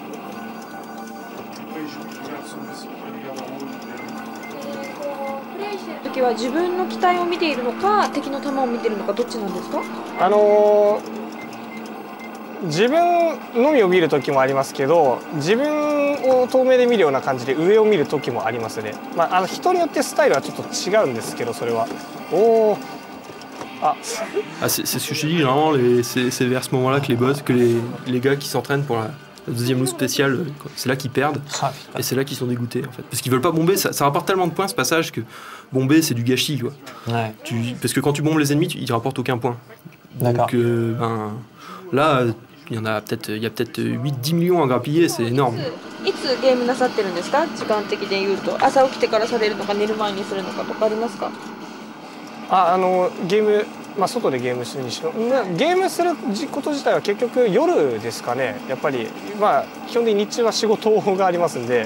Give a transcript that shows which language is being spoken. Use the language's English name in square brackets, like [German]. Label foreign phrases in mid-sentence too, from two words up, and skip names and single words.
[Japanese] プレイしてる時は自分の機体を見ているのか敵の弾を見ているのかどっちなんですか？自分のみを見る時もありますけど、自分を遠目で見るような感じで上を見る時もありますね。人によってスタイルはちょっと違うんですけど、それは。 [French] C'est ce que je dis, vraiment, c'est vers ce moment-là que les gars qui s'entraînent pour la deuxième loot spéciale, c'est là qu'ils perdent, et c'est là qu'ils sont dégoûtés, en fait. Parce qu'ils veulent pas bomber, ça rapporte tellement de points ce passage que bomber c'est du gâchis, quoi. Ouais. Parce que quand tu bombes les ennemis, ils rapportent aucun point. Donc là, il y a peut-être 8-10 millions à grappiller, c'est énorme. [Japanese] いつゲームなさってるんですか？時間的で言うと、朝起きてからされるのか寝る前にするのかとかありますか？ゲーム、外でゲームするにしろ、ゲームすること自体は結局夜ですかね。やっぱり基本的に日中は仕事がありますんで。